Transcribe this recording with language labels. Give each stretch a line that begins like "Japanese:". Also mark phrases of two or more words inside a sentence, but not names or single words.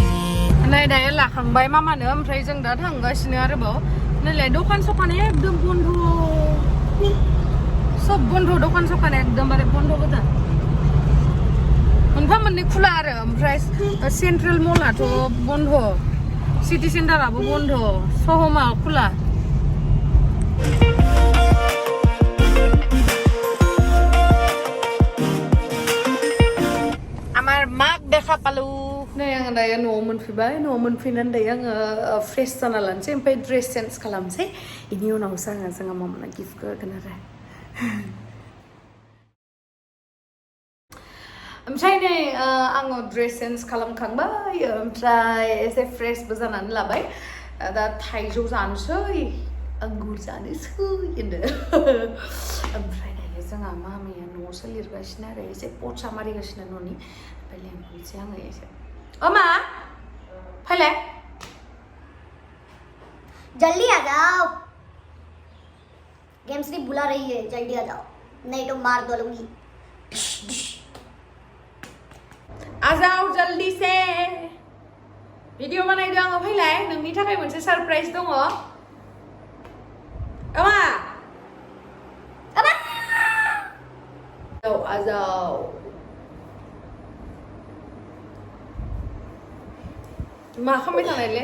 Bodo: नै दायो लाखांबाय मामानो ओमफ्राय जों दा थांगासिनो आरोबाव नैलाय दखान सखान एकदम बन्द सब बन्द दखान सखान एकदमबारे बन्द गोजा मोनफा मोननै खुला आरो ओमफ्राय सेन्ट्रेल मलाथ' बन्द सिटी सेन्टाराबो बन्द सहमा खुला
Assamese: আমার মাক দেখা পালো
Bodo: नै आङो दायो न'आव मोनफैबाय न'आव मोनफैनानै दायो आङो फ्रेश जाना लानोसै ओमफ्राय ड्रेस चेन्ज खालामसै बेनि उनावसो आङो जोंहा मामानो गिफ्ट होगोन आरो ओमफ्राय नै आङो ड्रेस चेन्ज खालामखांबाय ओमफ्राय एसे फ्रेशबो जानानै लाबाय दा थाइजौ जानोसै आंगुर जानोसै होनदो ओमफ्राय दायो जोंहा मामिया न'आवसो लिरगासिनो आरो एसे पचा मारिगासिनो न'नि ओमफ्राय लेंहरनोसै आङो एसे मा फैलाय
Hindi: जल्दी आ जाओ गेम सिर्फ बुला रही है जल्दी आ जाओ नहीं तो मार दूंगी आ जाओ जल्दी से
Bodo: भिडिअ बानायदों आङो फैलाय नोंनि थाखाय मोनसे सरप्राइज दङ अमा
Hindi: आ जाओ
Bodo: मा खालामबाय थानायले